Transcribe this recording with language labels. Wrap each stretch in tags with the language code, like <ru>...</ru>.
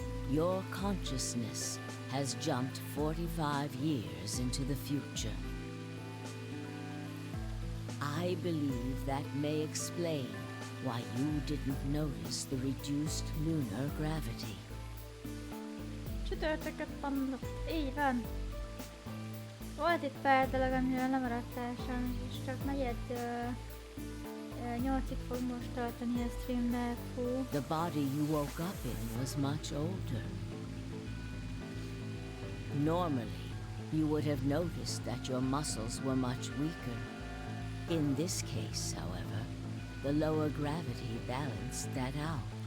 <en>Your consciousness has jumped 45 years into the future. I believe that may explain why you didn't notice the reduced lunar gravity.</en> <hu>Csütörtököt mondott, így van. Volt itt pár dolog, amiről lemaradtál sem, és csak negyed 8-ig fog most tartani a stream, de fú.</hu> <en>The body you woke up in was much older. Normally, you would have noticed that your muscles were much weaker. In this case, however, the lower gravity balanced that out.</en>